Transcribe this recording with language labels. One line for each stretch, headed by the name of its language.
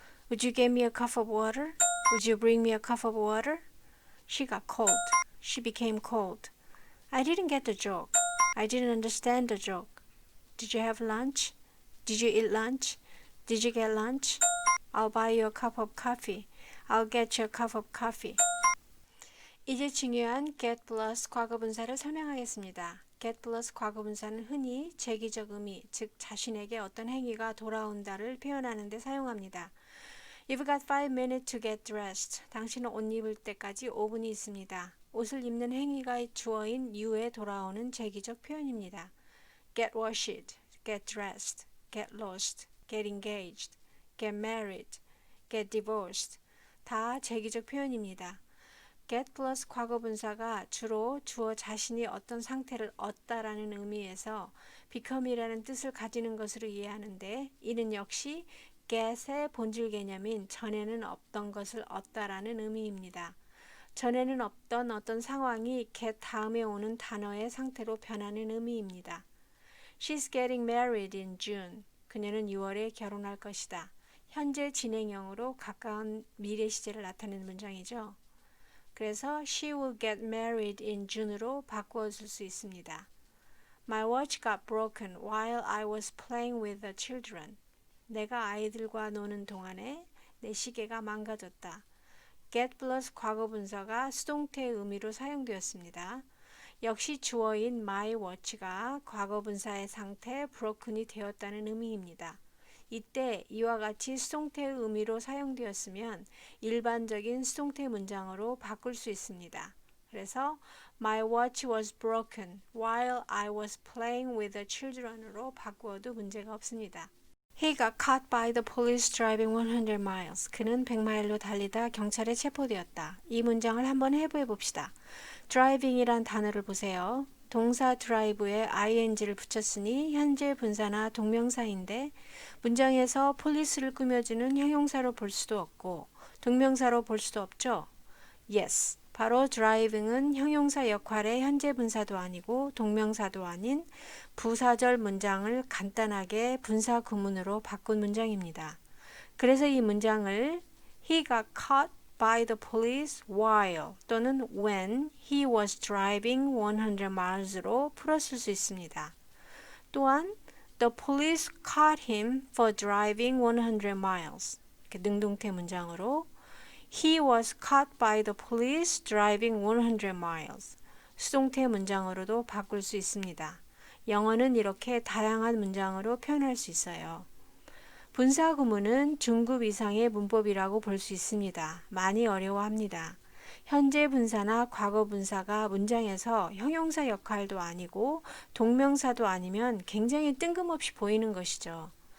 English: Would you get me a cup of water? Would you bring me a cup of water? She got cold. She became cold. I didn't get the joke. I didn't understand the joke. Did you have lunch? Did you eat lunch? Did you get lunch? I'll buy you a cup of coffee. I'll get you a cup of coffee.
Korean: 이제 중요한 get plus 과거분사를 설명하겠습니다. get plus 과거분사는 흔히 제기적 의미, 즉 자신에게 어떤 행위가 돌아온다를 표현하는 데 사용합니다.
English: You've got 5 minutes to get dressed.
Korean: 당신은 옷 입을 때까지 5분이 있습니다. 옷을 입는 행위가 주어인 you에 돌아오는 제기적 표현입니다.
English: Get washed, get dressed, get lost, get engaged, get married, get divorced.
Korean: 다 제기적 표현입니다. get plus 과거분사가 주로 주어 자신이 어떤 상태를 얻다라는 의미에서 become이라는 뜻을 가지는 것으로 이해하는데 이는 역시 get의 본질 개념인 전에는 없던 것을 얻다라는 의미입니다. 전에는 없던 어떤 상황이 get 다음에 오는 단어의 상태로 변하는 의미입니다.
English: She's getting married in June.
Korean: 그녀는 6월에 결혼할 것이다. 현재 진행형으로 가까운 미래 시제를 나타내는 문장이죠. 그래서
English: she will get married in June으로
Korean: 바꾸어 줄 수 있습니다.
English: My watch got broken while I was playing with the children.
Korean: 내가 아이들과 노는 동안에 내 시계가 망가졌다. get plus 과거분사가 수동태의 의미로 사용되었습니다. 역시 주어인 my watch가 과거분사의 상태 broken이 되었다는 의미입니다. 이때 이와 같이 수동태의 의미로 사용되었으면 일반적인 수동태 문장으로 바꿀 수 있습니다. 그래서
English: My watch was broken while I was playing with the children으로
Korean: 바꾸어도 문제가 없습니다.
English: He got caught by the police driving 100 miles.
Korean: 그는 100마일로 달리다 경찰에 체포되었다. 이 문장을 한번 해부해 봅시다. driving이란 단어를 보세요. 동사 drive에 ing를 붙였으니 현재 분사나 동명사인데 문장에서 police를 꾸며주는 형용사로 볼 수도 없고 동명사로 볼 수도 없죠. Yes, 바로 driving은 형용사 역할의 현재 분사도 아니고 동명사도 아닌 부사절 문장을 간단하게 분사 구문으로 바꾼 문장입니다. 그래서 이 문장을
English: He got caught by the police while
Korean: 또는
English: when he was driving 100 miles로
Korean: 풀었을 수 있습니다. 또한
English: The police caught him for driving 100 miles.
Korean: 이렇게 능동태 문장으로
English: He was caught by the police driving 100 miles.
Korean: 수동태 문장으로도 바꿀 수 있습니다. 영어는 이렇게 다양한 문장으로 표현할 수 있어요. 분사 구문은 중급 이상의 문법이라고 볼 수 있습니다. 많이 어려워합니다. 현재 분사나 과거 분사가 문장에서 형용사 역할도 아니고 동명사도 아니면 굉장히 뜬금없이 보이는 것이죠.